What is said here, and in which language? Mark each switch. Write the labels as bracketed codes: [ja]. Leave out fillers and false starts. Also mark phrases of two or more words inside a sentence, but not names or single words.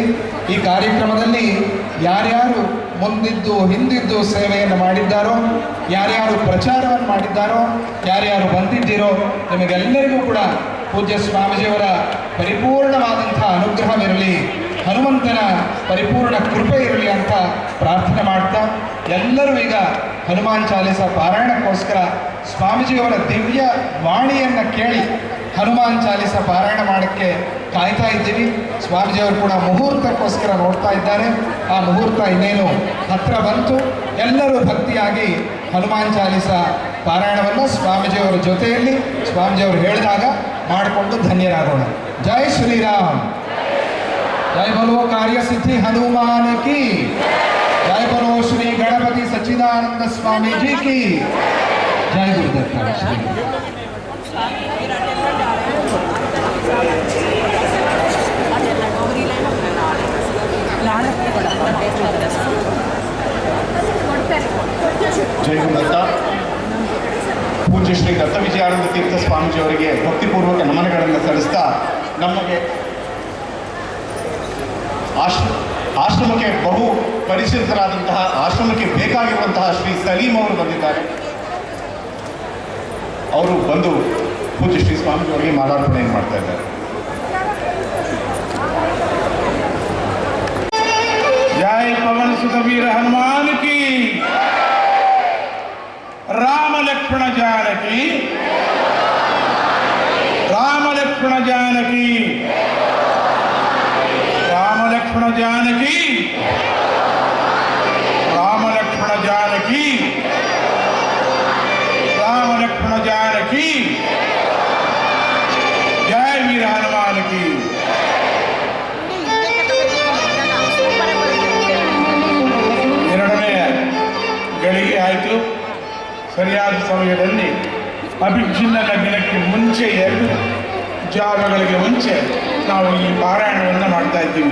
[kn] ಈ ಕಾರ್ಯಕ್ರಮದಲ್ಲಿ ಯಾರ್ಯಾರು ಮುಂದಿದ್ದು ಹಿಂದಿದ್ದು ಸೇವೆಯನ್ನು ಮಾಡಿದ್ದಾರೋ, ಯಾರ್ಯಾರು ಪ್ರಚಾರವನ್ನು ಮಾಡಿದ್ದಾರೋ, ಯಾರ್ಯಾರು ಬಂದಿದ್ದೀರೋ, ನಿಮಗೆಲ್ಲರಿಗೂ ಕೂಡ ಪೂಜ್ಯ ಸ್ವಾಮೀಜಿಯವರ ಪರಿಪೂರ್ಣವಾದಂಥ ಅನುಗ್ರಹವಿರಲಿ, ಹನುಮಂತನ ಪರಿಪೂರ್ಣ ಕೃಪೆ ಇರಲಿ ಅಂತ ಪ್ರಾರ್ಥನೆ ಮಾಡ್ತಾ, ಎಲ್ಲರೂ ಈಗ ಹನುಮಾನ್ ಚಾಲೀಸ ಪಾರಾಯಣಕ್ಕೋಸ್ಕರ ಸ್ವಾಮೀಜಿಯವರ ದಿವ್ಯ ವಾಣಿಯನ್ನು ಕೇಳಿ ಹನುಮಾನ್ ಚಾಲೀಸ ಪಾರಾಯಣ ಮಾಡೋಕ್ಕೆ ಕಾಯ್ತಾ ಇದ್ದೀವಿ. ಸ್ವಾಮೀಜಿಯವರು ಕೂಡ ಮುಹೂರ್ತಕ್ಕೋಸ್ಕರ ನೋಡ್ತಾ ಇದ್ದಾರೆ. ಆ ಮುಹೂರ್ತ ಇನ್ನೇನು ಹತ್ರ ಬಂತು. ಎಲ್ಲರೂ ಭಕ್ತಿಯಾಗಿ ಹನುಮಾನ್ ಚಾಲೀಸ ಪಾರಾಯಣವನ್ನು ಸ್ವಾಮೀಜಿಯವರ ಜೊತೆಯಲ್ಲಿ ಸ್ವಾಮೀಜಿಯವರು ಹೇಳಿದಾಗ ಮಾಡಿಕೊಂಡು ಧನ್ಯರಾಗೋಣ. ಜೈ ಶ್ರೀರಾಮ್. [hi] जय बोलो कार्य सिद्धि हनुमान की, जय बोलो श्री गणपति सच्चिदानंद स्वामी जी की, जय गुरुदत्ता श्री। [kn] ಜೈ ಗುರುದತ್ತ. ಪೂಜ್ಯ ಶ್ರೀ ದತ್ತ ವಿಜಯಾನಂದ ತೀರ್ಥ ಸ್ವಾಮೀಜಿಯವರಿಗೆ ಭಕ್ತಿಪೂರ್ವಕ ನಮನಗಳನ್ನು ಸಲ್ಲಿಸ್ತಾ, ನಮಗೆ ಆಶ್ರಮಕ್ಕೆ ಬಹು ಪರಿಚಿತರಾದಂತಹ, ಆಶ್ರಮಕ್ಕೆ ಬೇಕಾಗಿರುವಂತಹ ಶ್ರೀ ಸಲೀಂ ಅವರು ಬಂದಿದ್ದಾರೆ. ಅವರು ಬಂದು ಪೂಜ್ಯ ಶ್ರೀ ಸ್ವಾಮೀಜಿಯವರಿಗೆ ಮಾಲಾರ್ಪಣೆಯನ್ನು ಮಾಡ್ತಾ ಇದ್ದಾರೆ. [hi] जय पवन सुत वीर हनुमान की, राम लक्ष्मण जानकी, राम लक्ष्मण जानकी, राम लक्ष्मण जानकी, राम लक्ष्मण जानकी, राम लक्ष्मण जानकी, जय वीर हनुमान की। [kn] ಗಳಿಗೆ ಆಯಿತು. ಸರಿಯಾದ ಸಮಯದಲ್ಲಿ ಅಭಿಜಿನ್ನ ಲಗ್ನಕ್ಕೆ ಮುಂಚೆ 2 ಜಾವಗಳಿಗೆ ಮುಂಚೆ ನಾವು ಈ ಪಾರಾಯಣವನ್ನು ಮಾಡ್ತಾ ಇದ್ದೀವಿ.